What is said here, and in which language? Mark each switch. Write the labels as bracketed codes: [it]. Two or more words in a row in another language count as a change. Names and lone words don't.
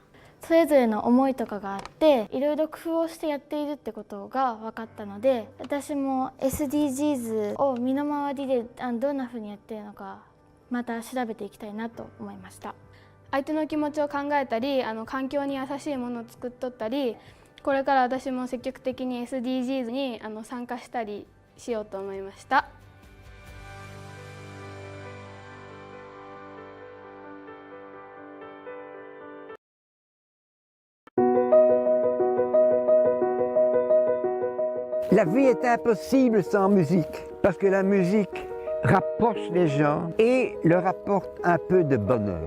[ja] それぞれの思いとかがあって、いろいろ工夫をしてやっているってことが分かったので、私も SDGs を身の回りでどんなふうにやっているのかまた調べていきたいなと思いました。相手の気持ちを考えたり、環境に優しいものを作っとったり、これから私も積極的に SDGs に参加したりしようと思いました。 [fr] La vie est impossible sans musique, parce que la musique rapproche les gens et leur apporte un peu de bonheur.